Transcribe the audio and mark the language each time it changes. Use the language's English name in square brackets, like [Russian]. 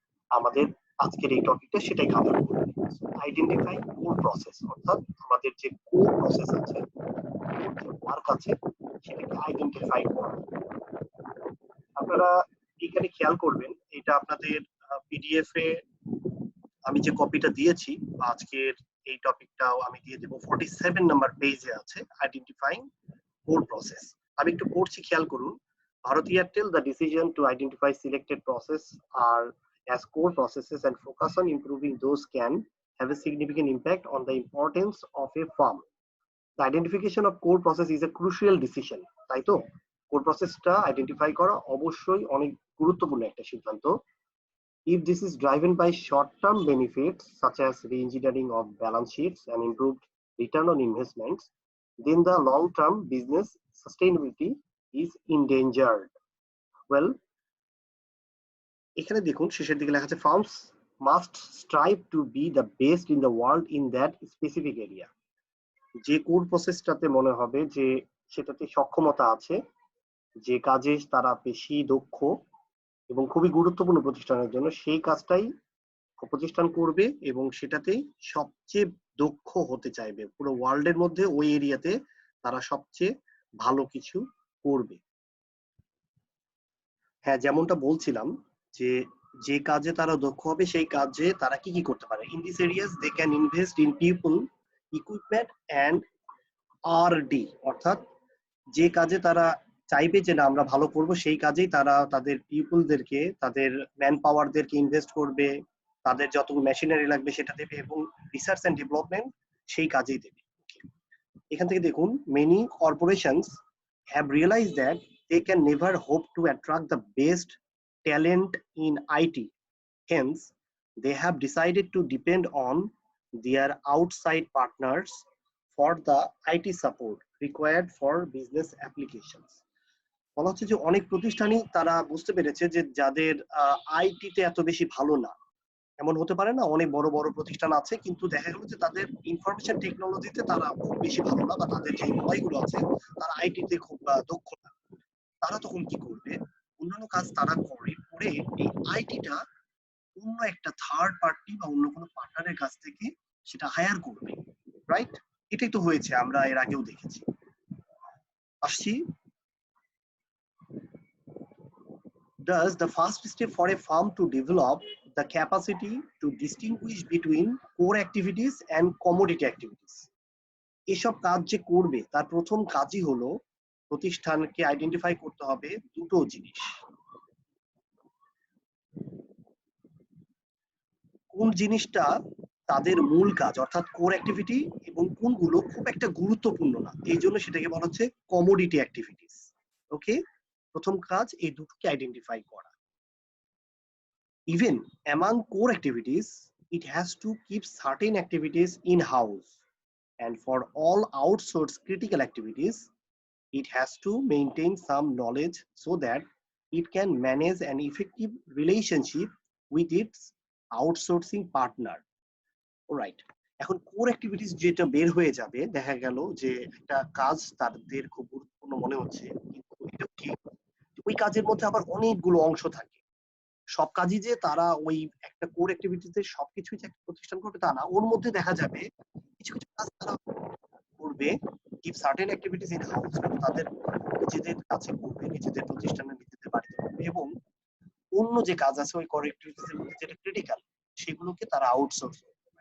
[Bangla] আমাদের আজকের এই টপিকটা সেটাই কভার করবে। আইডেন্টিফাই কোর প্রসেস, অর্থাৎ আমাদের যে কোর প্রসেস আছে, ওয়ার্ক আছে, সেটাকে আইডেন্টিফাই করা। আপনারা এখানে খেয়াল করবেন, এটা আপনাদের পিডিএফ এ আমি যে কপিটা দিয়েছি আজকের এই টপিকটাও আমি দিয়ে দেবো। 47 নাম্বার পেজে আছে আইডেন্টিফাইং কোর প্রসেস। আমি একটু পড়ছি, খেয়াল করুন। [English] Bharati Airtel, the decision to identify selected process are as core processes and focus on improving those can have a significant impact on the importance of a firm. The identification of core process is a crucial decision. [Bangla] তাই তো? Core প্রসেসটা identify করা অবশ্যই অনেক গুরুত্বপূর্ণ একটা সিদ্ধান্ত। [English] If this is driven by short-term benefits such as re-engineering of balance sheets and improved return on investments, then the long-term business sustainability is endangered. Well, [Bangla] এখানে দেখুন শেষের দিকে লেখা আছে [English] firms must strive to be the best in the world in that specific area. [Bangla] যে core প্রসেসটাতে মনে হবে যে সেটাতে সক্ষমতা আছে, যে কাজে তারা বেশি দক্ষ এবং খুবই গুরুত্বপূর্ণ প্রতিষ্ঠানের জন্য, সেই কাজটাই প্রতিষ্ঠান করবে এবং সেটাতেই সবচেয়ে দক্ষ হতে চাইবে। পুরো ওয়ার্ল্ডের মধ্যে ওই এরিয়াতে তারা সবচেয়ে ভালো কিছু করবে। হ্যাঁ, যেমনটা বলছিলাম যে যে কাজে তারা দক্ষ হবে সেই কাজে তারা কি কি করতে পারে। [English] in this areas they can invest in people, equipment and R D, [Bangla] অর্থাৎ যে কাজে তারা চাইবে যে না আমরা ভালো করব, সেই কাজেই তারা তাদের পিপলদেরকে, তাদের ম্যান পাওয়ারদেরকে ইনভেস্ট করবে, তাদের যতগুলো মেশিনারি লাগবে সেটা দেবে এবং রিসার্চ এন্ড ডেভেলপমেন্ট সেই কাজেই দেবে। এখান থেকে দেখুন, [English] Many corporations have realised that they can never hope to attract the best talent in IT. Hence, they have decided to depend on their outside partners for the IT support required for business applications. [Bangla] বলা হচ্ছে যে অনেক প্রতিষ্ঠানই তারা বুঝতে পেরেছে যে যাদের আইটিতে এত বেশি ভালো না, এমন হতে পারে না, অনেক বড় বড় প্রতিষ্ঠান আছে কিন্তু দেখা গেল যে তাদের ইনফরমেশন টেকনোলজিতে তারা খুব বেশি ভালো না, বা তাদের যে এমপ্লয়িগুলো আছে তারা আইটিতে খুব দক্ষ না। তারা তখন কি করবে, অন্যান্য কাজ তারা করে এই আইটিটা অন্য একটা থার্ড পার্টি বা অন্য কোনো পার্টনারের কাছ থেকে সেটা হায়ার করবে, রাইট? এটাই তো হয়েছে, আমরা এর আগেও দেখেছি। আসছি, [English] thus the first step for a firm to develop the capacity to distinguish between core activities and commodity activities. [Bangla] এসব কাজ যে করবে তার প্রথম কাজই হলো প্রতিষ্ঠানকে আইডেন্টিফাই করতে হবে দুটো জিনিস। কোন জিনিসটা তাদের মূল কাজ অর্থাৎ কোর অ্যাক্টিভিটি এবং কোনগুলো খুব একটা গুরুত্বপূর্ণ না, এই জন্য সেটাকে বলা হচ্ছে কমোডিটি অ্যাক্টিভিটিস। ওকে, প্রথম কাজ এই দুটোকে আইডেন্টিফাই করা। [English] Even among core activities, it has to keep certain activities in-house, and for all outsourced critical activities, it has to maintain some knowledge so that it can manage an effective relationship with its outsourcing partner. [Bangla] Alright, এখন core activities যেটা বের হয়ে যাবে, দেখা গেল যে একটা কাজ তাদের খুব গুরুত্বপূর্ণ মনে হচ্ছে, কিন্তু এটা কি ওই কাজের মধ্যে আবার অনেকগুলো অংশ থাকে। সব কাজই যে তারা ওই একটা কোর অ্যাক্টিভিটিতে সবকিছুই যে একটা প্রতিষ্ঠান করবে তা না, ওর মধ্যে দেখা যাবে কিছু কিছু কাজ তারা করবে, [English] keep certain activities in house, [Bangla] তাদের নিজেদের কাছে করবে, নিজেদের প্রতিষ্ঠানে নিজেদের বাড়িতে করবে, এবং অন্য যে কাজ আছে ওই কোর অ্যাক্টিভিটিস এর মধ্যে যেটা ক্রিটিক্যাল সেগুলোকে তারা আউটসোর্স করবে।